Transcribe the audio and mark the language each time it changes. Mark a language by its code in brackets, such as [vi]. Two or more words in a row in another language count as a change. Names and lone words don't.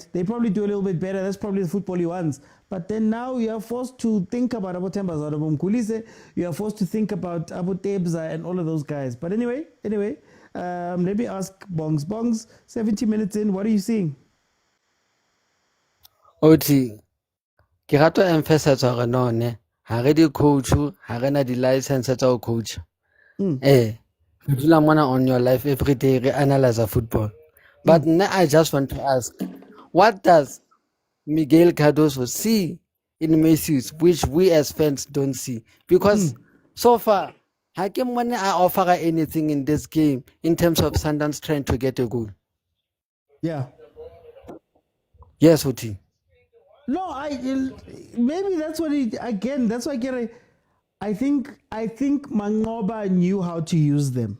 [en] They probably do a little bit better. That's probably the football he wants. But then now you are forced to think about Abo Tembas, Abo Mkulise. You are forced to think about Abo Tebza and all of those guys. But anyway, let me ask Bongs. Bongs, 70 minutes in, what are you seeing? Oti, [st] ke rata emphasize hore none ha re di coach ha re na di license tsa ho coach. Re dula mona [en] on your life every day [st] re [en] analyze football. But now I just want to ask, what does Miguel Cardoso see in Matthews which we as fans don't see? Because so far [st] ha ke mone a [en] offer anything in this game in terms of Sundowns trying to get a goal. Yeah. Yes, Oti. No, maybe that's what that's why I think Mangoba knew how to use them.